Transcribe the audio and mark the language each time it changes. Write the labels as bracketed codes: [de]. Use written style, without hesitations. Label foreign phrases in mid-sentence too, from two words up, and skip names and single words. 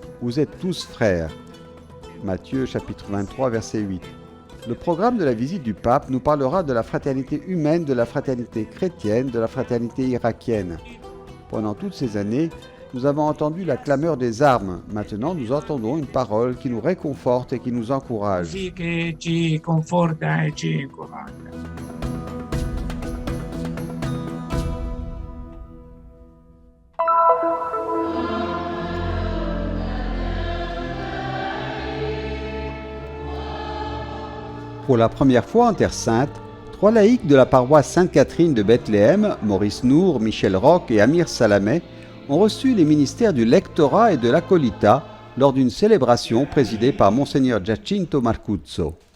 [fr] Vous êtes tous frères. Matthieu chapitre 23 verset 8. Le programme de la visite du pape nous parlera de la fraternité humaine, de la fraternité chrétienne, de la fraternité irakienne. Pendant toutes ces années, nous avons entendu la clameur des armes. Maintenant, nous entendons une parole qui nous réconforte et qui nous encourage. [it] Così che ci conforta e ci incoraggia. [fr] Pour la première fois en Terre Sainte, 3 laïcs de la paroisse Sainte-Catherine de Bethléem, Maurice Nour, Michel Roch et Amir Salameh, ont reçu les ministères du lectorat et de l'acolita lors d'une célébration présidée par Monseigneur Giacinto Marcuzzo.